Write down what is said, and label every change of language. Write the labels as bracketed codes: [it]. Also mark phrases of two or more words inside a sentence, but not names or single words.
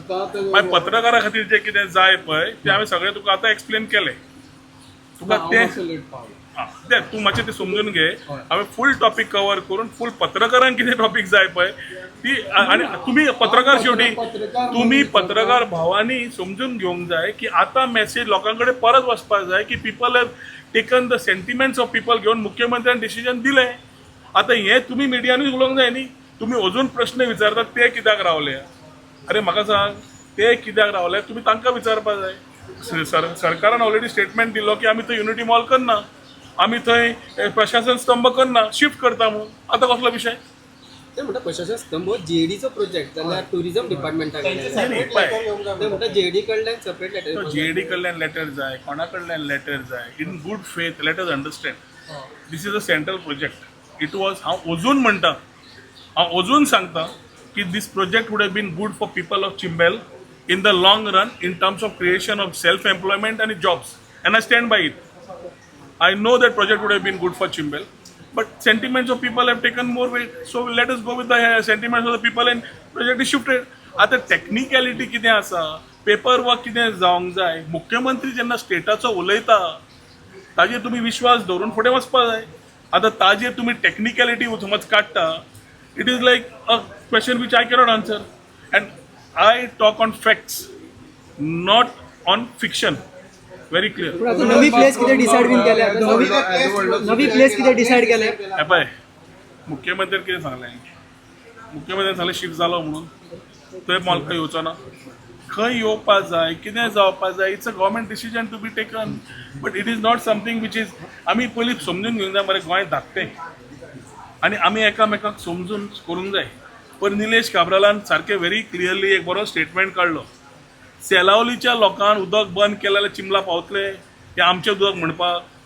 [kok] मागीर पत्रकारा खातीर जें कितें जाय पळय तें हांवें सगळें तुका आतां एक्सप्लेन केलें. तुका ते तें तूं मातशें तें समजून घे हांवें फूल टॉपीक कवर करून फूल पत्रकारांक कितें टॉपीक जाय पळय ती आनी तुमी पत्रकार शेवटी तुमी पत्रकार भावांनी समजून घेवंक जाय की आतां मॅसेज लोकां कडेन परत वचपाक जाय की [en] people have taken the sentiments of people [kok] घेवन मुख्यमंत्र्यान डिसिजन दिलें आतां हें तुमी मिडियानूच उलोवंक जाय न्ही तुमी अजून प्रश्न विचारतात ते कित्याक रावले अरे म्हाका सांग ते कित्याक रावले तुमी तांकां विचारपाक जाय सरकारान ऑलरेडी स्टेटमेंट दिलो की आमी थंय युनिटी मॉल करना आमी थंय प्रशासन स्तंभ करना शिफ्ट करता म्हणून आतां कसलो विशय ते म्हणटा प्रशासन स्तंभ जेडीचो प्रोजेक्ट जाल्यार टुरिझम डिपार्टमेंटाक ते म्हणटा जेडी कडल्यान [en] separate letter [kok] जेडी कडल्यान लेटर जाय [en] कोणा कडल्यान लेटर जाय in good faith let us understand this is a central project it was [kok] हांव अजून म्हणटा हांव अजून सांगता की [en] this project would have been good for people of Chimbel in the long run in terms of creation of self-employment and jobs and I stand by it. I know that project would have been good for Chimbel but sentiments of people have taken more weight so let us go with the sentiments of the people and project is shifted. [kok] आता technicality कितें आसा पेपर वर्क कितें जावंक जाय मुख्यमंत्री जेन्ना स्टेटाचो उलयता ताजेर तुमी विश्वास दवरून फुडें वचपाक जाय आतां ताजेर तुमी टेक्निकॅलिटी समज काडटा [en] it is like a question which I cannot answer and I talk on facts, not on fiction. Very clear. [kok] पण आता नवी प्लेस किती [en] decide been [kok] केले नवी प्लेस किती डिसाइड केले हे पळय मुख्यमंत्र्यान कितें सांगलें मुख्यमंत्र्यान सांगलें शिफ्ट जालो म्हणून थंय मॉल येवचो ना खंय येवपाक जाय कितें जावपाक जाय [en] it's a government decision to be taken but it is not something which is [kok] आमी पयलीं समजून घेवंक जाय मरे गोंय धाकटें आनी आमी एकामेकाक समजून करूंक जाय पण निलेश काब्रालान सारकें [en] very clearly [kok] एक बरो स्टेटमेंट काडलो सेलावलीच्या लोकांक उदक बंद केलें जाल्यार चिंबला पावतले हे आमचें उदक म्हणपाक